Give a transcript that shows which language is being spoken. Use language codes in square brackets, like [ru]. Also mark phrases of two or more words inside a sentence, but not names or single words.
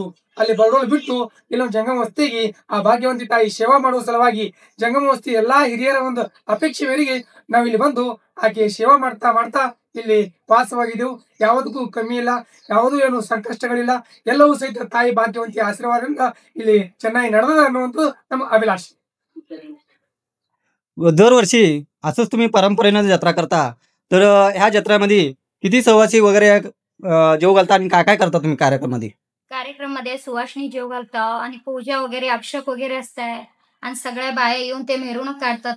[kn] ಅಲ್ಲಿ ಬಡವಳು ಬಿಟ್ಟು ಇಲ್ಲೊಂದು ಜಂಗಮವಸ್ತಿಗೆ ಆ ಭಾಗ್ಯವಂತಿ ತಾಯಿ ಸೇವಾ ಮಾಡುವ ಸಲುವಾಗಿ ಜಂಗಮವಸ್ತಿ ಎಲ್ಲಾ ಹಿರಿಯರ ಒಂದು ಅಪೇಕ್ಷೆ ಮೇರೆಗೆ ನಾವಿಲ್ಲಿ ಬಂದು ಆಕೆ ಸೇವಾ ಮಾಡ್ತಾ ಮಾಡ್ತಾ ಇಲ್ಲಿ ವಾಸವಾಗಿದ್ದೆವು. ಯಾವುದಕ್ಕೂ ಕಮ್ಮಿ ಇಲ್ಲ, ಯಾವುದೂ ಏನು ಸಂಕಷ್ಟಗಳಿಲ್ಲ. ಎಲ್ಲವೂ ಸಹಿತ ತಾಯಿ ಭಾಗ್ಯವಂತಿ ಆಶೀರ್ವಾದದಿಂದ ಇಲ್ಲಿ ಚೆನ್ನಾಗಿ ನಡೆದ ಅನ್ನುವಂಥದ್ದು ನಮ್ಮ ಅಭಿಲಾಷೆ. [mr] दरवर्षी असंच तुम्ही परंपरेनं जत्रा करता, तर ह्या जत्रेमध्ये किती सहवासी वगैरे जेव घालता आणि काय काय करता तुम्ही कार्यक्रमामध्ये? कार्यक्रममध्ये सुवासिनी जेव घालतो आणि पूजा वगैरे अभिषेक वगैरे असतंय आणि सगळ्या बाया येऊन ते मिरवणूक काढतात.